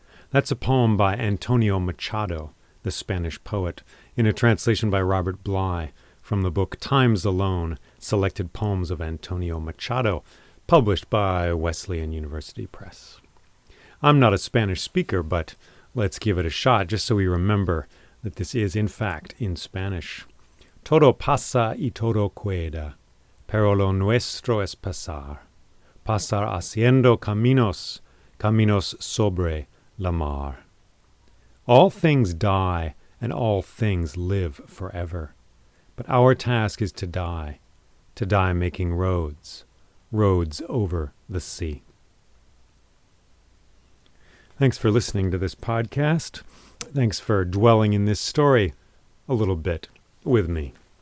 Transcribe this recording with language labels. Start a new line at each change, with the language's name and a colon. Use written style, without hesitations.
English: That's a poem by Antonio Machado, the Spanish poet, in a translation by Robert Bly from the book Times Alone, Selected Poems of Antonio Machado, published by Wesleyan University Press. I'm not a Spanish speaker, but let's give it a shot just so we remember that this is, in fact, in Spanish.
Spanish: Todo pasa y todo queda, pero lo nuestro es pasar. Pasar haciendo caminos, caminos sobre la mar.
English: All things die, and all things live forever. But our task is to die making roads over the sea. Thanks for listening to this podcast. Thanks for dwelling in this story a little bit with me.